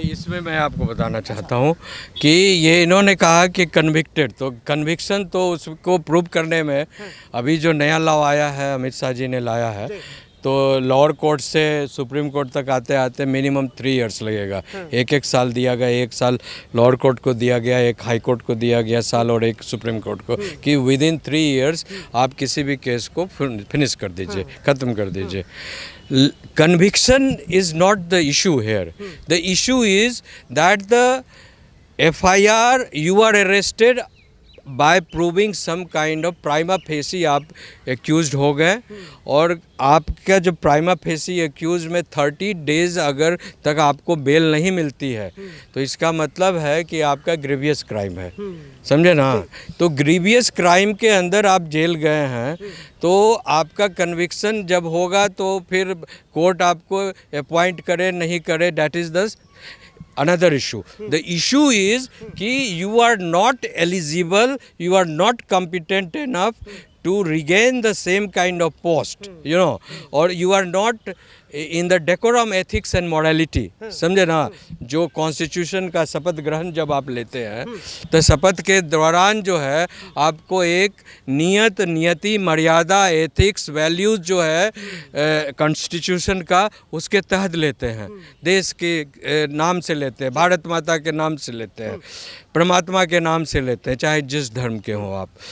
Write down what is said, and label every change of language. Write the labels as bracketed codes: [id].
[hi] इसमें मैं आपको बताना चाहता हूँ कि ये इन्होंने कहा कि कन्विक्टेड, तो कन्विक्शन तो उसको प्रूव करने में अभी जो नया लॉ आया है, अमित शाह जी ने लाया है, तो लोअर कोर्ट से सुप्रीम कोर्ट तक आते आते मिनिमम 3 इयर्स लगेगा। एक साल दिया गया, 1 साल लोअर कोर्ट को दिया गया, 1 हाई कोर्ट को दिया गया साल और 1 सुप्रीम कोर्ट को, कि विद इन 3 इयर्स आप किसी भी केस को फिनिश कर दीजिए, ख़त्म कर दीजिए। [en] Conviction is not the issue here. The issue is that the FIR, you are arrested by proving some kind of prima facie [hi] आप accused हो गए, और आपका जो prima facie accused में 30 days अगर तक आपको बेल नहीं मिलती है तो इसका मतलब है कि आपका ग्रीवियस क्राइम है, समझे ना। तो ग्रीवियस क्राइम के अंदर आप जेल गए हैं तो आपका कन्विक्शन जब होगा तो फिर कोर्ट आपको अपॉइंट करे नहीं करे, [en] That is the another issue. The issue is कि you are not eligible, you are not competent enough to regain the same kind of post, you know, or you are not in the decorum, ethics and morality, [hi] समझे ना। जो constitution का शपथ ग्रहण जब आप लेते हैं तो शपथ के दौरान जो है आपको एक नियति, मर्यादा, एथिक्स, वैल्यूज़ जो है कॉन्स्टिट्यूशन का उसके तहत लेते हैं, देश के नाम से लेते हैं, भारत माता के नाम से लेते हैं, परमात्मा के नाम से लेते हैं, चाहे जिस धर्म के हो आप।